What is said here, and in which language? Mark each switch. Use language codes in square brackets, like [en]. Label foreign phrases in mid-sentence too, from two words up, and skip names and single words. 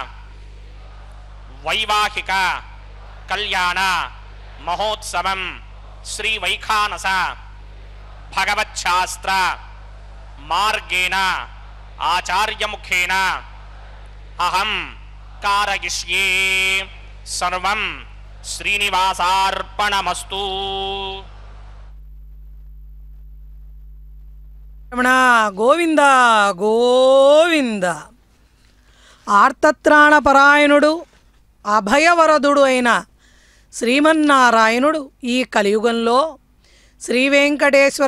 [sa] वैवाहिक कल्याण महोत्सवं श्री वैखानस भगवच्छास्त्र मार्गेण आचार्य मुखेन अहं कारयिष्ये सर्वं श्रीनिवासार्पणमस्तु. [te] రమణ గోవింద గోవింద. ఆర్తత్రాణపరాయణుడు అభయవరదుడు అయిన శ్రీమన్నారాయణుడు ఈ కలియుగంలో శ్రీవేంకటేశ్వర